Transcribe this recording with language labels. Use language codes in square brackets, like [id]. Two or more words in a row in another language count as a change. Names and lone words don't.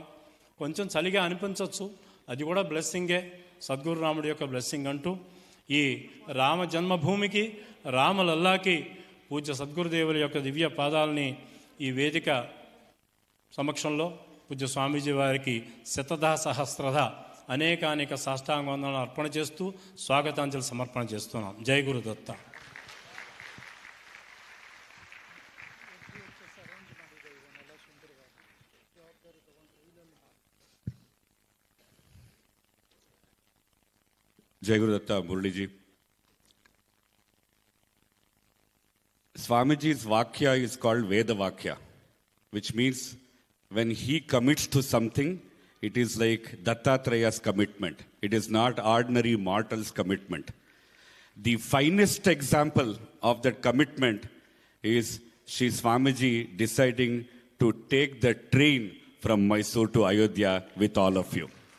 [te] కొంచెం చలిగా అనిపించవచ్చు, అది కూడా బ్లెస్సింగే, సద్గురు రాముడి యొక్క బ్లెస్సింగ్ అంటూ ఈ రామ జన్మభూమికి, రామలల్లాకి పూజ్య సద్గురుదేవుల యొక్క దివ్య పాదాలని ఈ వేదిక సమక్షంలో పూజ్య స్వామీజీ వారికి శతధ సహస్రధ అనేక సాష్టాంగ వందనాలు అర్పణ చేస్తూ స్వాగతాంజలి సమర్పణ చేస్తున్నాం. జై గురుదత్త. [hi] जय गुरुदत्ता मुरली जी. [en] Swamiji's Vakya is called Veda Vakya, which means when he commits to something, it is like Dattatreya's commitment. It is not ordinary mortal's commitment. The finest example of that commitment is Sri Swamiji deciding to take the train from Mysore to Ayodhya with all of you.